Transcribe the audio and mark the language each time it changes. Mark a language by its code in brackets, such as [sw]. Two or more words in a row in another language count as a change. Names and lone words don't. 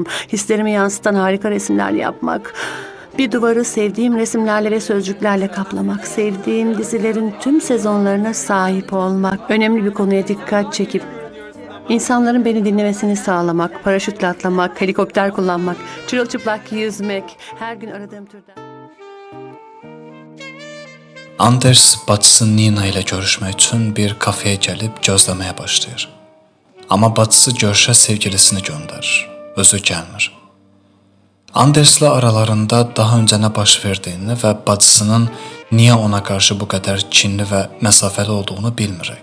[tr] Hislerimi yansıtan harika resimler yapmak. Bir duvarı sevdiğim resimlerle ve sözcüklerle kaplamak, sevdiğim dizilerin tüm sezonlarına sahip olmak, önemli bir konuya dikkat çekip İnsanların beni dinlemesini sağlamak, paraşütle atlamak, helikopter kullanmak, çırılçıplak yüzmek, her gün aradığım türden... [az] Anders bacısı Nina ilə görüşmək üçün bir kafeyə gəlib gözləməyə başlayır. Amma bacısı görüşə sevgilisini göndərir. Özü gəlmir. Anderslə aralarında daha öncə nə baş verdiyini və bacısının niyə ona qarşı bu qədər kinli və məsafəli olduğunu bilmirik.